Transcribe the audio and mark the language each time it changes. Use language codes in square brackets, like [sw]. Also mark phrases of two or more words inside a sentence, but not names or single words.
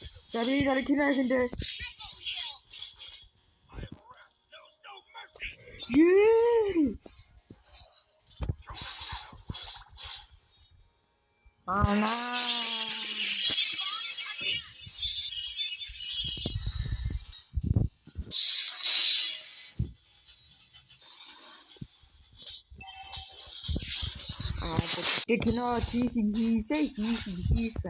[mn] За би дараа кино хийхдээ. [en] Knows no mercy. Ее. Ана. [mn] Кино хийсэн.